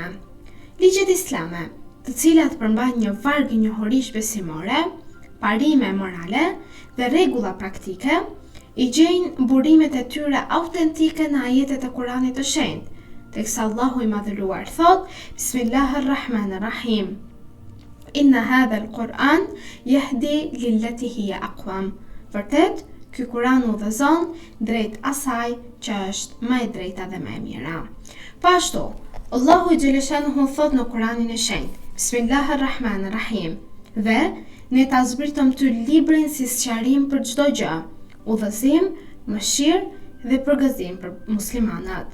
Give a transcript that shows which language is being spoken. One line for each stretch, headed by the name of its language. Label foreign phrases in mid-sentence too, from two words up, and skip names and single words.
Albanian: Ligjet islame, të cilat përmbajnë një varg njohurish besimore, parime morale dhe rregulla praktike, i gjejnë burimet e tyre autentike në ajetet e Kuranit të shenjtë, teksa Allahu i madhëruar thot:
Arabic: Bismillahirrahmanirrahim. إن هذا القرآن يهدي للتي هي أقوم.
Albanian: Vërtet, ky Kuran udhëzon drejt asaj që është më e drejta dhe më e mira. Po ashtu, Allahu xhaleshanuhu thot në Kuranin e shenjtë: Bismillahirrahmanirrahim. Dhe ne ta zbritëm ty librin si sqarim për çdo gjë, udhëzim, mëshirë dhe përgëzim për muslimanat.